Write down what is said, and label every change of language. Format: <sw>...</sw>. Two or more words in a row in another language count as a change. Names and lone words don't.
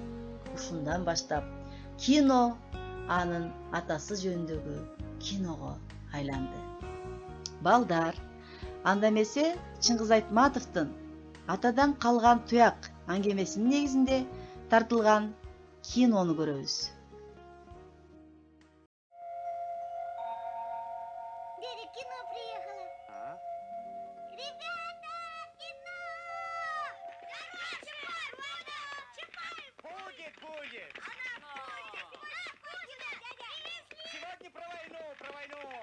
<ky>Ушундан баштап кино анын атасы жөнүндөгү киного айланды. Балдар, анда эмесе Чыңгыз Айтматовдун Атадан калган туяк аңгемесинин негизинде тартылган кинону көрөбүз.</ky> <ru>Дядя, кино приехало. Ребята, кино! Будет, будет. Сегодня про войну, про войну.</ru>